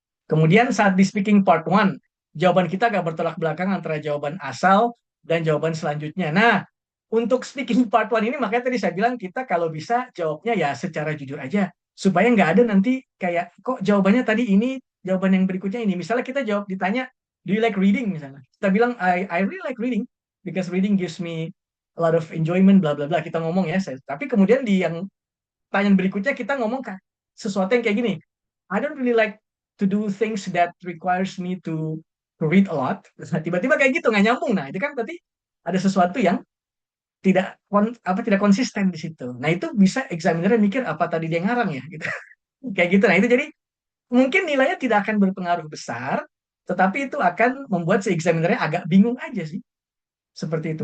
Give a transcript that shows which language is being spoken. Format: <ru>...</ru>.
<id>Kemudian saat di speaking part 1, jawaban kita agak bertolak belakang antara jawaban asal dan jawaban selanjutnya. Nah, untuk speaking part 1 ini makanya tadi saya bilang kita kalau bisa jawabnya ya secara jujur aja. Supaya nggak ada nanti kayak kok jawabannya tadi ini, jawaban yang berikutnya ini. Misalnya kita jawab ditanya,</id> <en>do you like reading</en> <id>misalnya. Kita bilang,</id> <en>I really like reading because reading gives me a lot of enjoyment, bla bla bla.</en> <id>Kita ngomong ya. Tapi kemudian di yang pertanyaan berikutnya kita ngomong kan sesuatu yang kayak gini.</id> <en>I don't really like to do things that requires me to read a lot.</en> <id>Tiba-tiba kayak gitu nggak nyambung. Nah, itu kan berarti ada sesuatu yang tidak konsisten di situ. Nah, itu bisa examiner mikir apa tadi dia ngarang ya gitu. Kayak gitu. Nah, itu jadi mungkin nilainya tidak akan berpengaruh besar, tetapi itu akan membuat si examinernya agak bingung aja sih. Seperti itu.</id>